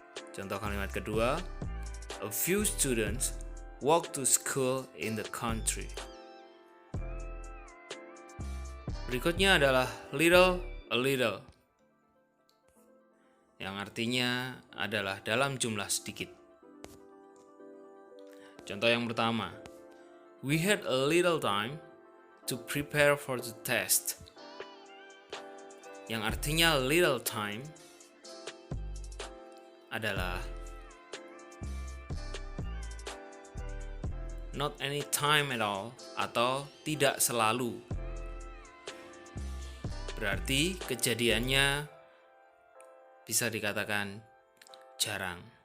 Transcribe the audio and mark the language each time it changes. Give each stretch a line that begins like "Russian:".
Indonesian: Contoh kalimat kedua,
English: a few students walk to school in the country.
Indonesian: Berikutnya adalah little, a little, yang artinya adalah dalam jumlah sedikit. Contoh yang pertama,
English: we had a little time to prepare for the test.
Indonesian: Yang artinya little time adalah
English: not any time at all
Indonesian: atau tidak selalu. Berarti kejadiannya bisa dikatakan jarang.